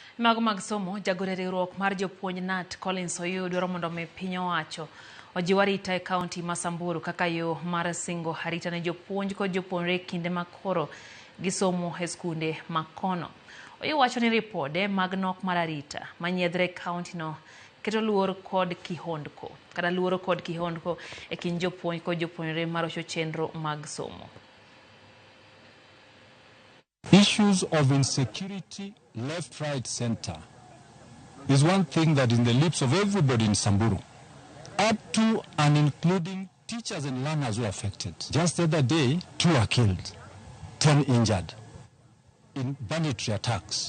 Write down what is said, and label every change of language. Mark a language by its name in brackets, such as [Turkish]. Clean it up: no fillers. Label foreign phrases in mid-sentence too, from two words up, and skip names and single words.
[Luo (Kenya and Tanzania)] Mag somo jagore riwruok mar jopuonj KNUT Collins oyudoro mondo mi piny owacho ojiw arita e kaunti ma Samburu kaka yo mar singo arita ne jopuonj kod jopuonjre kinde makoro gisomo e skunde makono. Owacho ni ripode mag nok mar arita manyiedhre kaunti no keto luoro kod kihondko e kind jopuonj kod jopuonjre marocho chenro mag somo. [English] Issues of insecurity, left, right, center, is one thing that is in the lips of everybody in Samburu, up to and including teachers and learners who are affected. Just the other day, 2 are killed, 10 injured in banditry attacks.